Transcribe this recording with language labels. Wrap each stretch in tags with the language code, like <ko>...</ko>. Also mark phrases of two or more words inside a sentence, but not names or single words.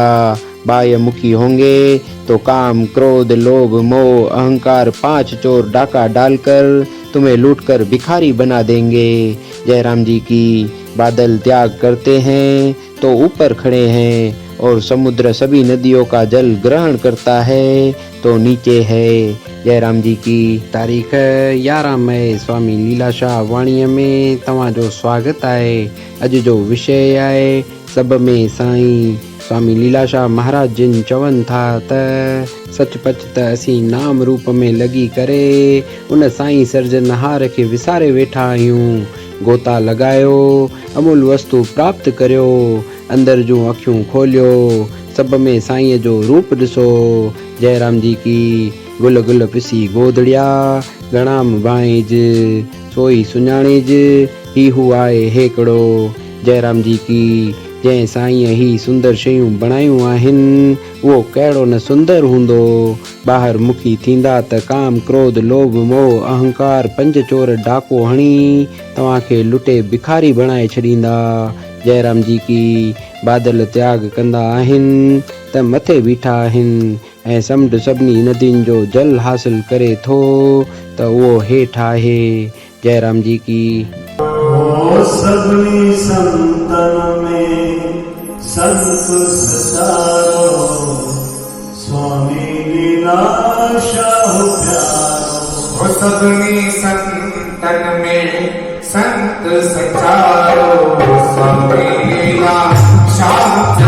<hi>बाह्य मुखी होंगे तो काम, क्रोध, लोभ, मोह, अहंकार 5 चोर डाका डालकर तुम्हें लूटकर भिखारी बना देंगे। जय राम जी की। बादल त्याग करते हैं तो ऊपर खड़े हैं, और समुद्र सभी नदियों का जल ग्रहण करता है तो नीचे है।</hi> <sd>जय राम जी की। तारीख 11 मई स्वामी लीलाशाह वाणीअ में तव्हांजो स्वागत आहे। अॼु जो विषय आहे सब में साईं। स्वामी लीलाशाह महाराज जिन चवनि था त सचपच त असीं नाम रूप में लॻी करे उन साईं सर्जनहार खे विसारे वेठा आहियूं। गोता लगायो, अमूल वस्तु प्राप्त करियो, अंदर जूं अखियूं खोलियो, सब में साईं जो रूप ॾिसो। जय राम जी की। गुल गुल पिसी गोदड़िया, गणाम बाइज, सोई सुञाणिज, ही हू आहे हेकड़ो। जय राम जी की। जंहिं साईं ही सुंदर शयूं बणायूं आहिनि उहो कहिड़ो न सुंदर हूंदो। ॿाहिरि मुखी थींदा त काम, क्रोध, लोभ, मोह, अहंकार 5 चोर डाको हणी तव्हांखे लुटे भिखारी बणाए छॾींदा। जय राम जी की। बादल त्याग कंदा आहिनि त मथे बीठा आहिनि, ऐं समुंड सभिनी नदियुनि जो जल हासिल करे थो त उहो हेठि आहे। जय राम जी की। सभिनी संतन में संत सचारो, स्वामी लीलाशाह प्यारो। सभिनी संतन में संत सचारो, स्वामी लीलाशाह</sd>